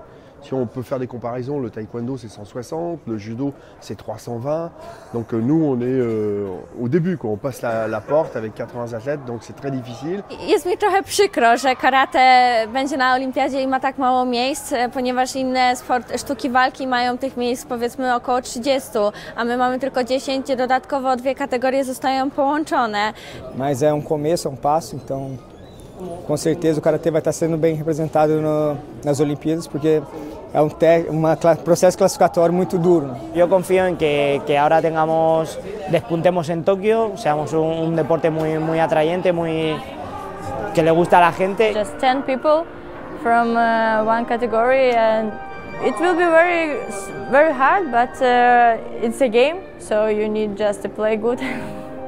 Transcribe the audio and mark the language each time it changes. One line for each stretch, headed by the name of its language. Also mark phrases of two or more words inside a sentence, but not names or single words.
French: Si on peut faire des comparaisons, le taekwondo c'est 160, le judo c'est 320. Donc nous on est au début, quoi. On passe la porte avec 80 athlètes, donc c'est très difficile.
Polish: Jest mi trochę przykro, że karate będzie na olimpiadzie i ma tak mało miejsc, ponieważ inne sztuki walki mają tych miejsc powiedzmy około 30, a my mamy tylko 10, dodatkowo 2 kategorie zostają połączone.
Portuguese: Mas é começo, passo, então com certeza o karatê vai estar sendo bem representado nas Olimpíadas, porque é um processo classificatório muito duro.
Spanish: Yo confío en que ahora despuntemos en Tokio, seamos un deporte muy atrayente, que le gusta a la gente.
English: Just 10 people from one category and it will be very hard, but it's a game, so you need just to play good.